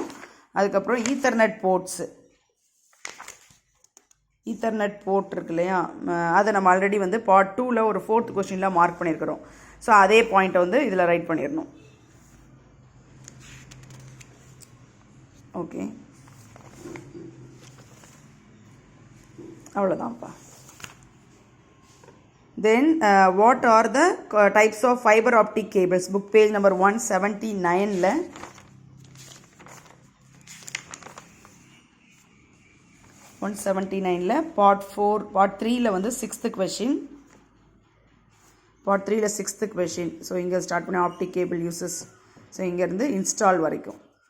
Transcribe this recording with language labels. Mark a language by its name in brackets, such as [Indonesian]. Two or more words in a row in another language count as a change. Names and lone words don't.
[Tamil] அதுக்கப்புறம் [English] Ethernet ports, Ethernet port [Tamil] இருக்கு இல்லையா, அதை நம்ம ஆல்ரெடி வந்து பார்ட் 2ல ஒரு 4th கொஸ்டினில் மார்க் பண்ணியிருக்கிறோம். ஸோ அதே பாயிண்ட்டை வந்து இதில் ரைட் பண்ணிடணும். ஓகே, அவ்வளோதான்ப்பா. [English] Then what are the types of fiber optic cables? Book page number 179 la 179 la part 3 la வந்து 6th question. part 3 la 6th question. So [Tamil] இங்க ஸ்டார்ட் பண்ண [English] optic cable uses. [Tamil] So இங்க இருந்து install வரைக்கும்